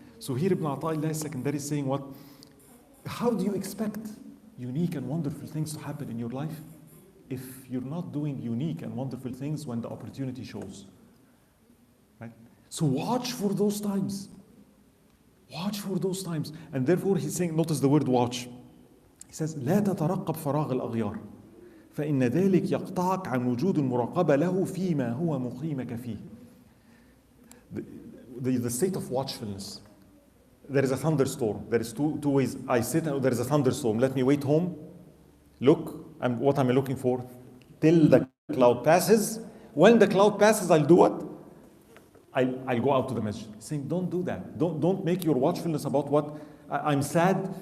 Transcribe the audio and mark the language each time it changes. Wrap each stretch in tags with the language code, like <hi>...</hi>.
<en>So here Ibn Ata'illah Secondary is saying what? How do you expect unique and wonderful things to happen in your life if you're not doing unique and wonderful things when the opportunity shows, right? So watch for those times. Watch for those times. And therefore he's saying, notice the word watch.</en> <ar>He says, لا تترقب فراغ الأغيار فإن ذلك يقطعك عن وجود المراقبة له فيما هو مقيمك فيه.</ar> <en>The state of watchfulness. There is a thunderstorm. There is two ways. I sit and there is a thunderstorm. Let me wait home. Look, what am I looking for? Till the cloud passes. When the cloud passes, I'll do what? I'll go out to the masjid. Saying, don't do that. Don't make your watchfulness about what? I'm sad.</en>